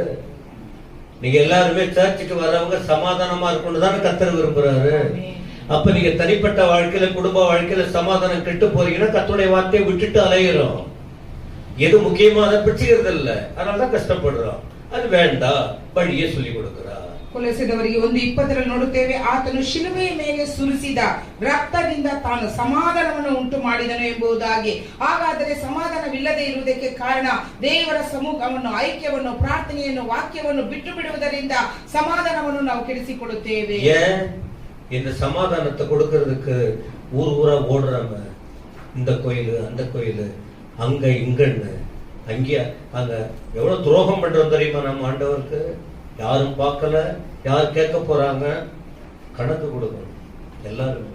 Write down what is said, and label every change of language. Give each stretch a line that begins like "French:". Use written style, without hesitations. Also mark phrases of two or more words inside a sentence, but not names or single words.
Tamil: நீங்க எல்லாருமே சர்ச்சுக்கு வரவங்க சமாதானமா இருக்கணும்னு தான் கர்த்தர் விரும்புறாரு. அப்ப நீங்க தனிப்பட்ட வாழ்க்கையில குடும்ப வாழ்க்கையில சமாதானம் கெட்டு போறீங்கன்னா கர்த்தருடைய வார்த்தையை விட்டுட்டு அலையிறோம். எது முக்கியமா அதை பிடிச்சிக்கிறது இல்ல, அதனாலதான் கஷ்டப்படுறோம். அது வேண்டாம், வழியே சொல்லி கொடுக்கிறார்.
Kannada: ಕೊಲೊಸ್ಸೆದವರಿಗೆ 1:20 ನೋಡುತ್ತೇವೆ, ಆತನು ಶಿಲುಬೆಯ ಮೇಲೆ ಸುರಿಸಿದ ರಕ್ತದಿಂದ ತಾನು ಸಮಾಧಾನವನ್ನು ಉಂಟು ಮಾಡಿದನು ಎಂಬುದಾಗಿ. ಹಾಗಾದರೆ ಸಮಾಧಾನವಿಲ್ಲದೆ ಇರುವುದಕ್ಕೆ ಕಾರಣ ದೇವರ ಸಮೂಹವನ್ನು, ಐಕ್ಯವನ್ನು, ಪ್ರಾರ್ಥನೆಯನ್ನು, ವಾಕ್ಯವನ್ನು ಬಿಟ್ಟು ಬಿಡುವುದರಿಂದ ಸಮಾಧಾನವನ್ನು ನಾವು ಕೆಡಿಸಿಕೊಳ್ಳುತ್ತೇವೆ.
Tamil: இந்த சமாதானத்தை கொடுக்கிறதுக்கு ஊரா ஓடுறாங்க. இந்த கோயில் அந்த கோயில் அங்க இங்கன்னு அங்கேயா அங்க எவ்வளவு துரோகம் பண்றோம் தெரியுமா நம்ம ஆண்டவருக்கு? யாரும் பார்க்கல, யார் கேட்க போறாங்க? கணக்கு கொடுக்கணும் எல்லாருமே.